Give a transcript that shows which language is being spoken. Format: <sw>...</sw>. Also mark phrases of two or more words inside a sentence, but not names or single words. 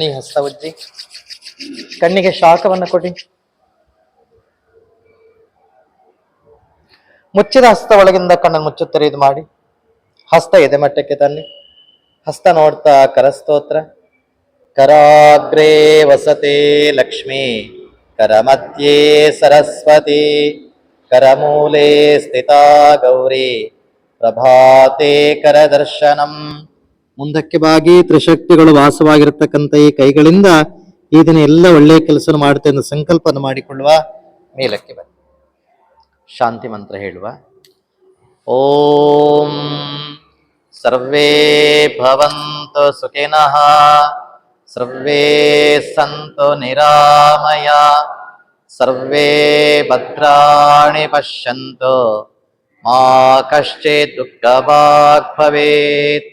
<kn>ಹಸ್ತ ಉಜ್ಜಿ ಕಣ್ಣಿಗೆ ಶಾಖವನ್ನು ಕೊಡಿ. ಮುಚ್ಚಿದ ಹಸ್ತ ಒಳಗಿಂದ ಕಣ್ಣನ್ನು ಮುಚ್ಚುತ್ತಾರೆ. ಇದು ಮಾಡಿ ಹಸ್ತ ಎದೆ ಮಟ್ಟಕ್ಕೆ ತನ್ನಿ. ಹಸ್ತ ನೋಡ್ತಾ ಕರಸ್ತೋತ್ರ.</kn> <sa>ಕರಾಗ್ರೇ ವಸತೆ ಲಕ್ಷ್ಮೀ ಕರಮಧ್ಯೆ ಸರಸ್ವತಿ ಕರಮೂಲೆ ಸ್ಥಿತಾ ಗೌರಿ ಪ್ರಭಾತೆ ಕರದರ್ಶನಂ.</sa> <kn>ಮುಂದಕ್ಕೆ ಬಾಗಿ ತ್ರಿಶಕ್ತಿಗಳು ವಾಸವಾಗಿರತಕ್ಕಂಥ ಈ ಕೈಗಳಿಂದ ಈ ದಿನ ಎಲ್ಲ ಒಳ್ಳೆಯ ಕೆಲಸ ಮಾಡುತ್ತೆ ಎಂದು ಸಂಕಲ್ಪವನ್ನು ಮಾಡಿಕೊಳ್ಳುವ. ಮೇಲಕ್ಕೆ ಬನ್ನಿ. ಶಾಂತಿ ಮಂತ್ರ ಹೇಳುವ.</kn> <sa>ಓಂ ಸರ್ವೇ ಭವಂತು ಸುಖಿನಃ ಸರ್ವೇ ಸಂತು ನಿರಾಮಯ ಸರ್ವೇ ಭದ್ರಾಣಿ ಪಶ್ಯಂತು ಮಾ ಕಶ್ಚಿತ್ ದುಃಖಭಾಗ್ ಭವೇತ್.</sa>